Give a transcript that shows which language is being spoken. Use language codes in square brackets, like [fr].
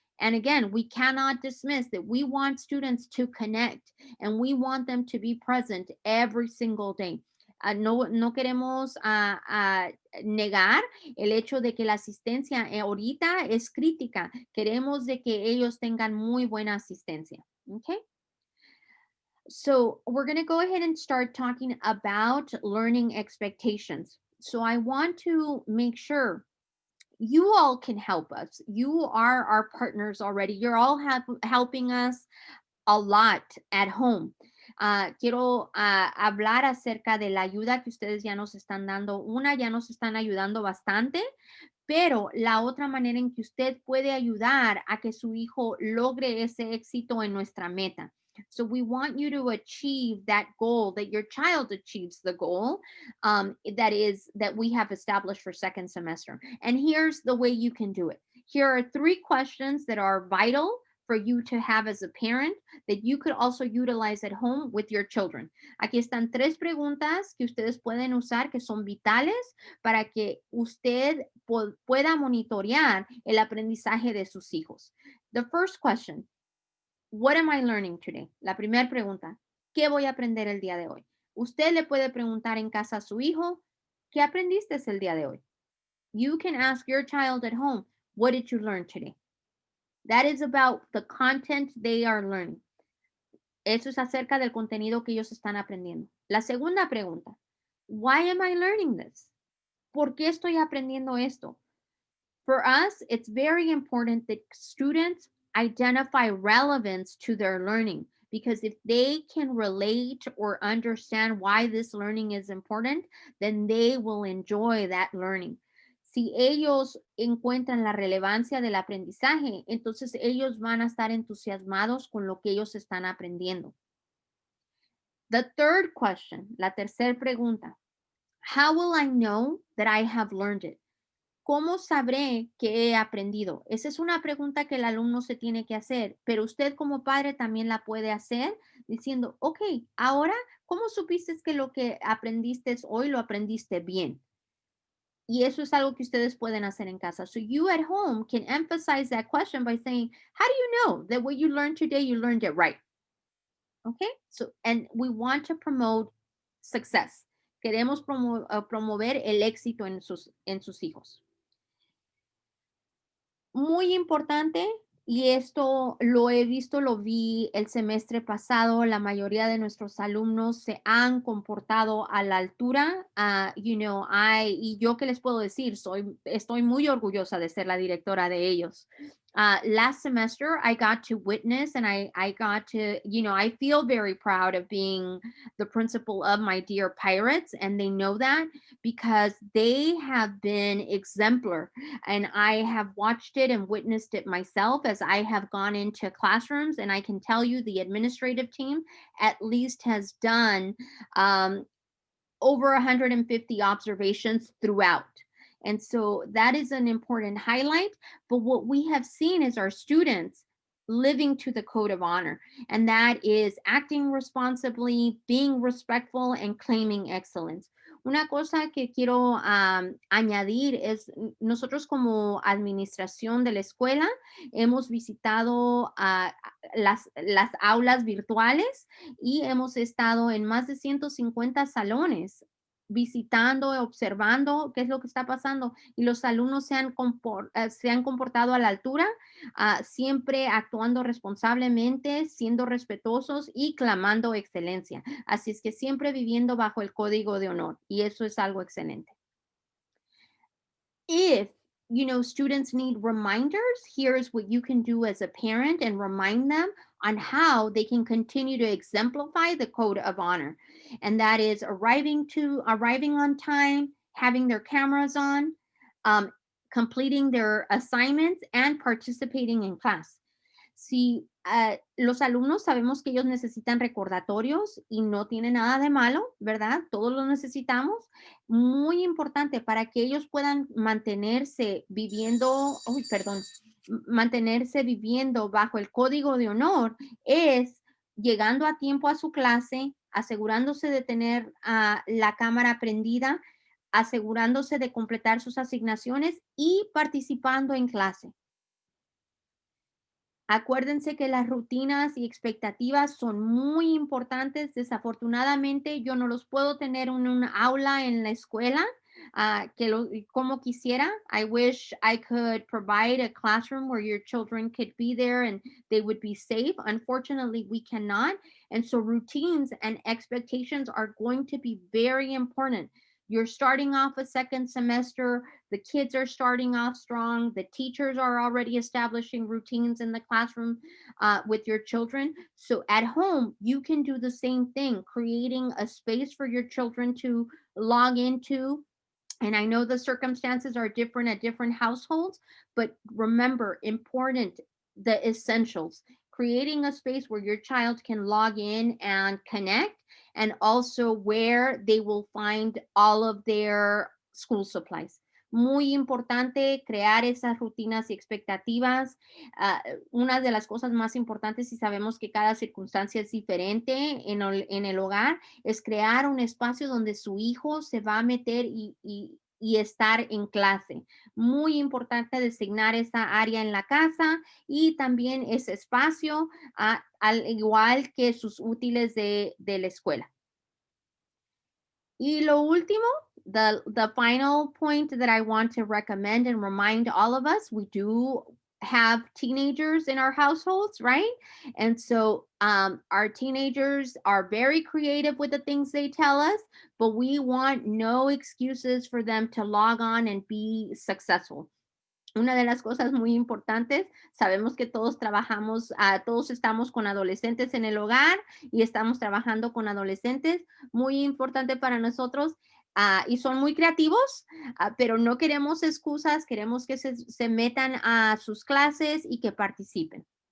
[en] And again, we cannot dismiss that we want students to connect and we want them to be present every single day. [es] No queremos negar el hecho de que la asistencia ahorita es crítica. Queremos de que ellos tengan muy buena asistencia. [en] Okay. So we're going to go ahead and start talking about learning expectations. So I want to make sure you all can help us. You are our partners already. You're all helping us a lot at home. [es] Quiero hablar acerca de la ayuda que ustedes ya nos están dando. Una, ya nos están ayudando bastante, pero la otra manera en que usted puede ayudar a que su hijo logre ese éxito en nuestra meta. [en] So we want you to achieve that goal, that your child achieves the goal that we have established for second semester. And here's the way you can do it. Here are 3 questions that are vital for you to have as a parent that you could also utilize at home with your children. [es] Aquí están 3 preguntas que ustedes pueden usar que son vitales para que usted pueda monitorear el aprendizaje de sus hijos. [en] The first question, what am I learning today? [es] La primera pregunta, ¿qué voy a aprender el día de hoy? Usted le puede preguntar en casa a su hijo, ¿qué aprendiste el día de hoy? [en] You can ask your child at home, what did you learn today? That is about the content they are learning. [es] Eso es acerca del contenido que ellos están aprendiendo. La segunda pregunta, [en] why am I learning this? [es] ¿Por qué estoy aprendiendo esto? [en] For us, it's very important that students identify relevance to their learning, because if they can relate or understand why this learning is important, then they will enjoy that learning. [es] Si ellos encuentran la relevancia del aprendizaje, entonces ellos van a estar entusiasmados con lo que ellos están aprendiendo. [en] The third question, [es] la tercera pregunta, [en] how will I know that I have learned it? [es] ¿Cómo sabré que he aprendido? Esa es una pregunta que el alumno se tiene que hacer, pero usted como padre también la puede hacer diciendo, ok, ahora, ¿cómo supiste que lo que aprendiste hoy lo aprendiste bien? Y eso es algo que ustedes pueden hacer en casa. [en] So you at home can emphasize that question by saying, how do you know that what you learned today, you learned it right? Okay, so, and we want to promote success. [es] Queremos promover el éxito en sus hijos. Muy importante, y esto lo he visto, lo vi el semestre pasado, la mayoría de nuestros alumnos se han comportado a la altura. Y yo qué les puedo decir, estoy muy orgullosa de ser la directora de ellos. [en] Last semester, I got to witness and I got to, I feel very proud of being the principal of my dear pirates. And they know that because they have been exemplar. And I have watched it and witnessed it myself as I have gone into classrooms. And I can tell you the administrative team at least has done um, over 150 observations throughout. And so that is an important highlight. But what we have seen is our students living to the code of honor, and that is acting responsibly, being respectful, and claiming excellence. [es] Una cosa que quiero añadir es, nosotros como administración de la escuela hemos visitado las aulas virtuales y hemos estado en más de 150 salones visitando, observando qué es lo que está pasando y los alumnos se han comportado a la altura, siempre actuando responsablemente, siendo respetuosos y clamando excelencia. Así es que siempre viviendo bajo el código de honor y eso es algo excelente. [en] If students need reminders, here's what you can do as a parent and remind them on how they can continue to exemplify the code of honor, and that is arriving on time, having their cameras on, um, completing their assignments, and participating in class. [es] Si los alumnos sabemos que ellos necesitan recordatorios y no tiene nada de malo, ¿verdad? Todos los necesitamos. Muy importante para que ellos puedan mantenerse viviendo, uy, perdón, mantenerse viviendo bajo el código de honor es llegando a tiempo a su clase, asegurándose de tener la cámara prendida, asegurándose de completar sus asignaciones y participando en clase. Acuérdense que las rutinas y expectativas son muy importantes. Desafortunadamente, yo no los puedo tener en una aula en la escuela como quisiera. [en] I wish I could provide a classroom where your children could be there and they would be safe. Unfortunately, we cannot. And so routines and expectations are going to be very important. You're starting off a second semester. The kids are starting off strong. The teachers are already establishing routines in the classroom with your children. So at home, you can do the same thing, creating a space for your children to log into. And I know the circumstances are different at different households, but remember, important, the essentials. Creating a space where your child can log in and connect, and also where they will find all of their school supplies. [es] Muy importante crear esas rutinas y expectativas. Una de las cosas más importantes, si sabemos que cada circunstancia es diferente en el hogar, es crear un espacio donde su hijo se va a meter y estar en clase. Muy importante designar esa área en la casa y también ese espacio, al igual que sus útiles de la escuela. Y lo último, [en] the final point that I want to recommend and remind all of us, we do have teenagers in our households, right? And so our teenagers are very creative with the things they tell us, but we want no excuses for them to log on and be successful. [es] Una de las cosas muy importantes, sabemos que todos trabajamos, todos estamos con adolescentes en el hogar y estamos trabajando con adolescentes, muy importante para nosotros, y son muy creativos, pero no queremos excusas, queremos que se metan a sus clases y que participen.